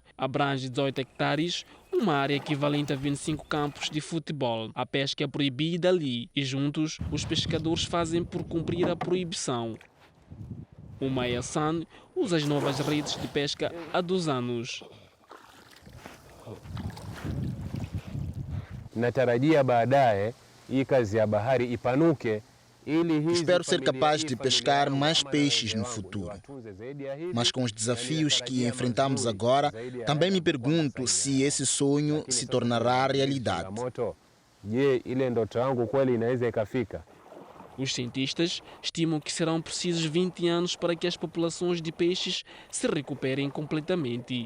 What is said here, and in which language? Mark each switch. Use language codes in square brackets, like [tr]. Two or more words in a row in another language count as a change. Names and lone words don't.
[pt] Abrange 18 hectares, uma área equivalente a 25 campos de futebol. A pesca é proibida ali e juntos os pescadores fazem por cumprir a proibição. O Maya San usa as novas redes de pesca há 2 anos. [sw] Natarajia baadaye hii kazi ya bahari ipanuke. [pt] Espero ser capaz de pescar mais peixes no futuro. Mas com os desafios que enfrentamos agora, também me pergunto se esse sonho se tornará realidade. Os cientistas estimam que serão precisos 20 anos para que as populações de peixes se recuperem completamente.